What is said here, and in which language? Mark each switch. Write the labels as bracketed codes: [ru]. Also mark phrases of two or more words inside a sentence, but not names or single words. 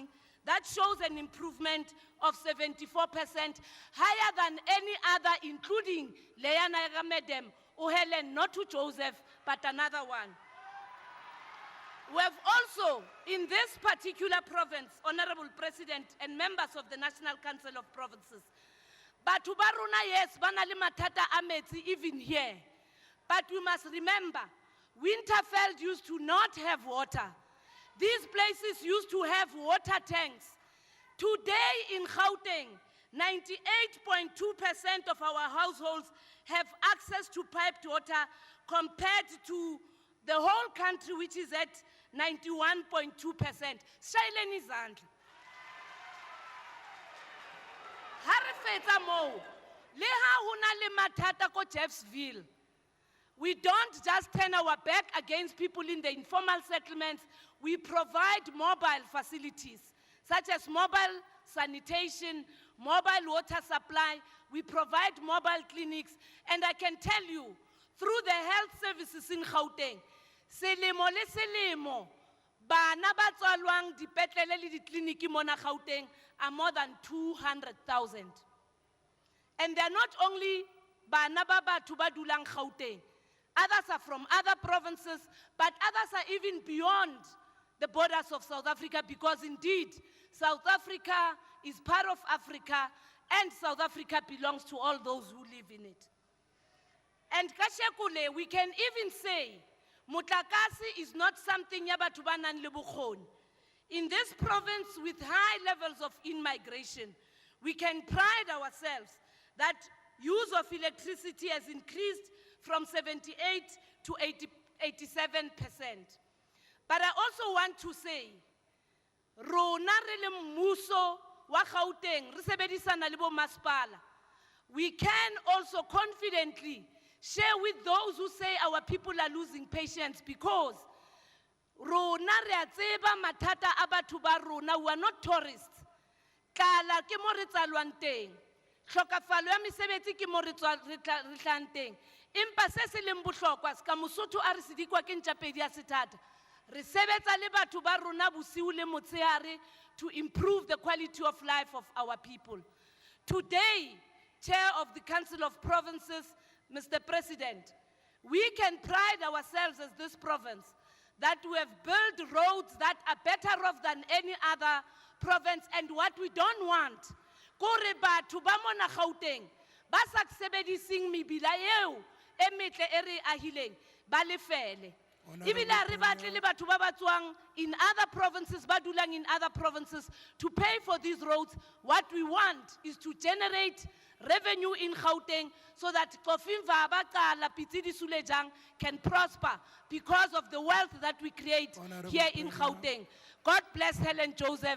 [en] That shows an improvement of 74%, higher than any other, including Leana Madam, Helen, not to Joseph, but another one. We have also, in this particular province, Honorable President and members of the National Council of Provinces, [st] Batho ba rona, yes, bana le mathata a metsi [en] even here. But we must remember, Winterfeld used to not have water. These places used to have water tanks. Today in Gauteng, 98.2% of our households have access to piped water compared to the whole country, which is at 91.2%. [zu] Shaileni izandla. [st] Ha re fetsa moo, le ha hona le mathata ko Jeffsville, [en] we don't just turn our back against people in the informal settlements. We provide mobile facilities, such as mobile sanitation, mobile water supply. We provide mobile clinics. And I can tell you, through the health services in Gauteng, [st] selemo le selemo, bana ba tswalwang dipetlele le ditleliniki mona Gauteng [en] are more than 200,000. And they're not only [st] bana ba batho ba dulang Gauteng. [en] Others are from other provinces, but others are even beyond the borders of South Africa, because indeed, South Africa is part of Africa, and South Africa belongs to all those who live in it. And kashekule, we can even say, mutlakasi is not something [st] ya batho ba nang le bokgoni. [en] In this province with high levels of in-migration, we can pride ourselves that use of electricity has increased from 78 to 87%. But I also want to say, [st] rona re le mmuso wa Gauteng, re sebedisana le bo masipala, [en] we can also confidently share with those who say our people are losing patience, [st] because rona re a tseba mathata a batho ba rona, [en] we are not tourists. [st] tlala ke mo re tsalwang teng tlhokafalo ya mesebetsi ke mo re tlang teng empa se se leng bohlokwa ska mosotho a re sedikwa ke ntšapedi ya sethata re sebetsa le batho ba rona bosiu le motshehare [en] to improve the quality of life of our people. Today, Chair of the Council of Provinces, Mr. President, we can pride ourselves as this province that we have built roads that are better off than any other province, and what we don't want, [st] kore batho ba mona Gauteng ba sa sebedising mebila eo e metle e re ahileng ba lefele ebile re batle le batho ba ba tswang [en] in other provinces [st] ba dulang [en] in other provinces [st] to pay for these roads. [en] What we want is to generate revenue in Gauteng so that Kofinva Bakala Pitsidi Sulejang can prosper because of the wealth that we create here in Gauteng. God bless Helen Joseph.